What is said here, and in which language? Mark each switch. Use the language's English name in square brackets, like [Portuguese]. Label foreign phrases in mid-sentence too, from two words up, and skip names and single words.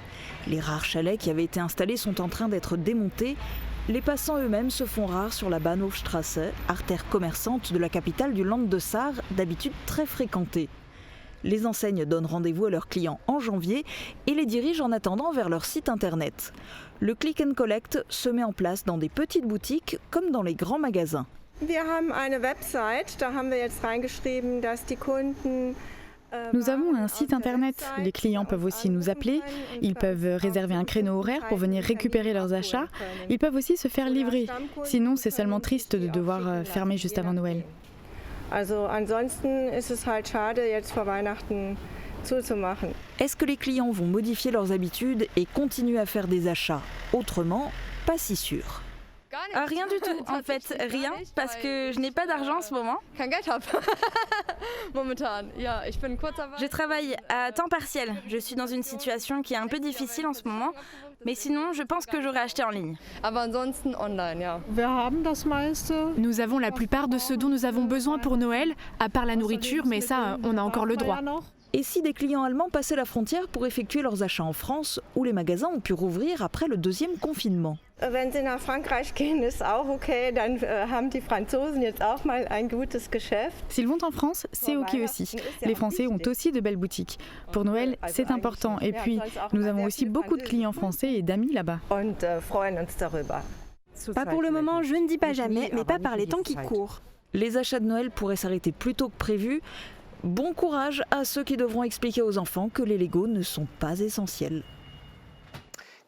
[French] Les rares chalets qui avaient été installés sont en train d'être démontés. Les passants eux-mêmes se font rares sur la Bahnhofstrasse, artère commerçante de la capitale du Land de Sarre, d'habitude très fréquentée. Les enseignes donnent rendez-vous à leurs clients en janvier et les dirigent en attendant vers leur site internet. Le [English] click and collect [French] se met en place dans des petites boutiques comme dans les grands magasins. [German] Wir haben eine Website, da haben wir jetzt reingeschrieben, dass die Kunden [French] Nous avons un site internet. Les clients peuvent aussi nous appeler. Ils peuvent réserver un créneau horaire pour venir récupérer leurs achats. Ils peuvent aussi se faire livrer. Sinon, c'est seulement triste de devoir fermer juste avant Noël. [German] Also ansonsten ist es halt schade, jetzt vor Weihnachten zuzumachen. [French] Est-ce que les clients vont modifier leurs habitudes et continuer à faire des achats autrement? Pas si sûr. Rien du tout, en fait, rien, parce que je n'ai pas d'argent en ce moment. Je travaille à temps partiel, je suis dans une situation qui est un peu difficile en ce moment, mais sinon je pense que j'aurais acheté en ligne. Nous avons la plupart de ce dont nous avons besoin pour Noël, à part la nourriture, mais ça, on a encore le droit. Et si des clients allemands passaient la frontière pour effectuer leurs achats en France, où les magasins ont pu rouvrir après le deuxième confinement? [German] Wenn sie nach Frankreich gehen, ist auch okay, dann haben die Franzosen jetzt auch mal ein gutes Geschäft. [French] S'ils vont en France, c'est ok aussi. Les Français ont aussi de belles boutiques. Pour Noël, c'est important. Et puis, nous avons aussi beaucoup de clients français et d'amis là-bas. Pas pour le moment, je ne dis pas jamais, mais pas par les temps qui courent. Les achats de Noël pourraient s'arrêter plus tôt que prévu. Bon courage à ceux qui devront expliquer aux enfants que les Legos ne sont pas essentiels.